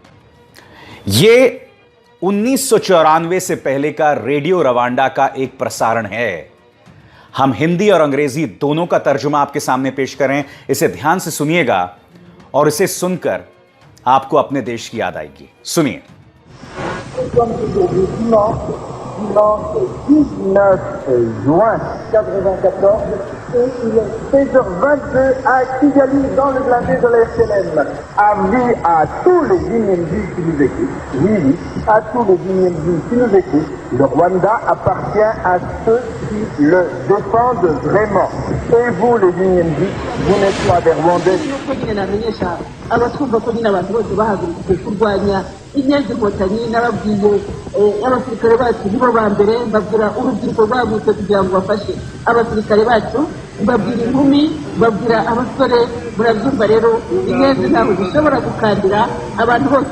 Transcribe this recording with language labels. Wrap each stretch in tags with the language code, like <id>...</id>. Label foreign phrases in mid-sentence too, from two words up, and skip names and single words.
<hi>यह 1994 से पहले का रेडियो रवांडा का एक प्रसारण है। हम हिंदी और अंग्रेजी दोनों का तर्जुमा आपके सामने पेश करें। इसे ध्यान से सुनिएगा और इसे सुनकर आपको अपने देश की याद आएगी। सुनिए।</hi> <fr>Dimanche 19 juin 1994, et il est 16h22 à Kigali, dans le blindé de la FLN. Avis à tous les Guinéens qui nous écoutent, oui, à tous les Guinéens qui nous écoutent, le Rwanda appartient à ceux qui le défendent vraiment. Et vous, les Guinéens, vous n'êtes pas des Rwandais.</fr> <rw>abatwumva ko nyine abantu bose bahagurutse kurwanya inyenzi inkotanyi n'ababwiye abasirikare bacu nibo ba mbere, mbabwira urubyiruko rwagutse kugira ngo bafashe abasirikare bacu, mbabwira inkumi, mbabwira abasore. Murabyumva rero, inyenzi ntabwo zishobora gukandira abantu bose.</rw>